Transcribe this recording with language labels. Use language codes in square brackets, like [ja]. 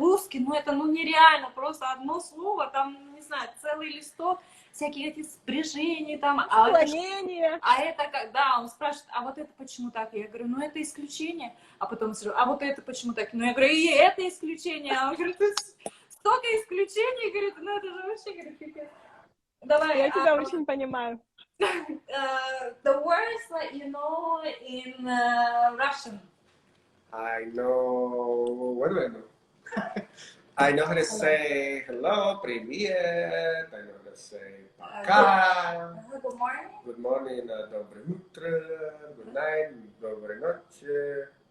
[ru] Русский, ну это ну нереально, просто одно слово, там, не знаю, целый листок, всякие эти спряжения там. Склонение. А это как, да, он спрашивает, а вот это почему так? Я говорю, ну это исключение. А потом сразу, а вот это почему так? Ну я говорю, и это исключение. А он говорит, столько исключений, говорит, ну это же вообще, говорит, пипец. Давай. Я тебя очень понимаю. [en] The words that you know in Russian. I know. What do I know? I know how to say hello, привет. I know how to say пока. Good morning. Good morning, [ru] доброе утро. [en] Good night, [ru] доброй ночи.